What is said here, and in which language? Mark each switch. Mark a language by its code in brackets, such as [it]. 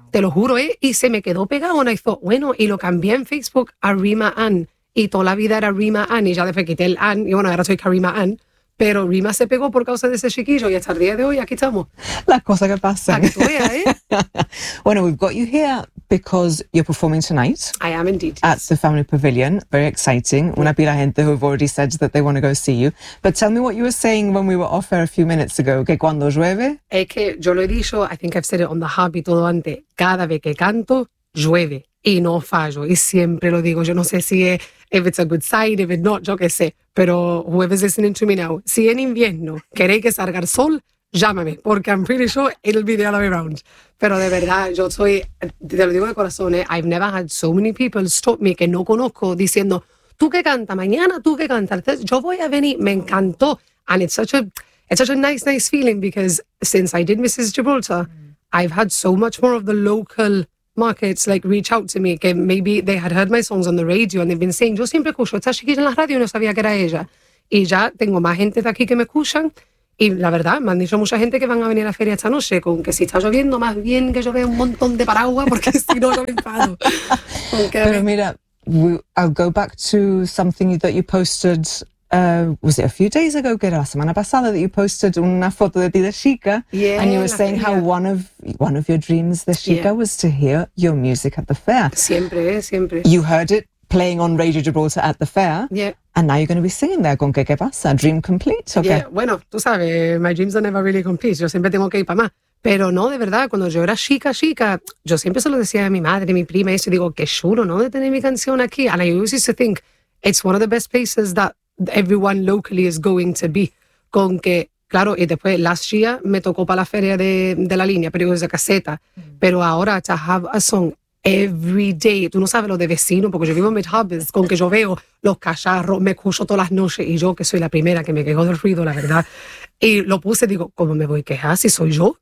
[es] Te lo juro, y se me quedó pegado, [en] and I thought, [es] bueno, y lo cambié en Facebook a Rima Ann, y toda la vida era Rima Ann, y ya después quité el Ann, y bueno, ahora soy Karima Ann, pero Rima se pegó por causa de ese chiquillo, y hasta el día de hoy aquí estamos. Las cosas que pasan. A que tú veas, [en] Bueno, we've got you here because you're performing tonight. I am indeed. At the Family Pavilion. Very exciting. [es] Una pila gente [en] who have already said that they want to go see you. But tell me what you were saying when we were off air a few minutes ago. [es] Que cuando llueve. Es que yo lo he dicho, [en] I think I've said it on the hub [es] y todo antes. Cada vez que canto, llueve. Y no fallo. Y siempre lo digo. Yo no sé si es, [en] if it's a good sign, if it's not, [es] yo qué sé. Pero [en] whoever's listening to me now, [es] si en invierno queréis que salga el sol, llámame, porque [en] I'm pretty sure it'll be the other way around. [es] Pero de verdad, yo soy, te lo digo de corazón, [en] I've never had so many people stop me [es] que no conozco diciendo, tú que canta mañana, tú que canta. Entonces, yo voy a venir, me encantó. [en] And it's such a nice, nice feeling because since I did Mrs. Gibraltar, I've had so much more of the local markets like reach out to me, que maybe they had heard my songs on the radio and they've been saying, [es] yo siempre escucho esta chiquita en la radio y no sabía que era ella. Y ya tengo más gente de aquí que me escuchan. Y la verdad, me han dicho mucha gente que van a venir a la feria esta noche, con que si está lloviendo, más bien que llueve un montón de paraguas, porque si no, yo me enfado. [en] Pero mira, I'll go back to something that you posted, was it a few days ago, [es] que era la semana pasada, [en] that you posted [es] una foto de ti de chica, [en] yeah, and you were saying feria. How one of your dreams [es] de chica [en] yeah. was to hear your music at the fair. [es] Siempre, siempre. [en] You heard it playing on Radio Gibraltar at the fair. Yeah. And now you're going to be singing there. [es] ¿Con qué? ¿Qué pasa? [en] ¿Dream complete? Okay. Yeah, [es] bueno, tú sabes, [en] my dreams are never really complete. [es] Yo siempre tengo que ir para más. Pero no, de verdad, cuando yo era chica, yo siempre se lo decía a mi madre, a mi prima, y yo digo, qué chulo, ¿no?, de tener mi canción aquí. [en] And I always used to think, it's one of the best places that everyone locally is going to be. [es] Con que, claro, y después, [en] last year, [es] me tocó para la feria de la línea, pero yo de caseta. Mm-hmm. Pero ahora, [en] to have a song every day, [es] tú no sabes lo de vecino, porque yo vivo en Midhubbins, con que yo veo los cacharros, me escucho todas las noches, y yo que soy la primera que me quejo del ruido, la verdad, y lo puse, digo, ¿cómo me voy a quejar si soy yo?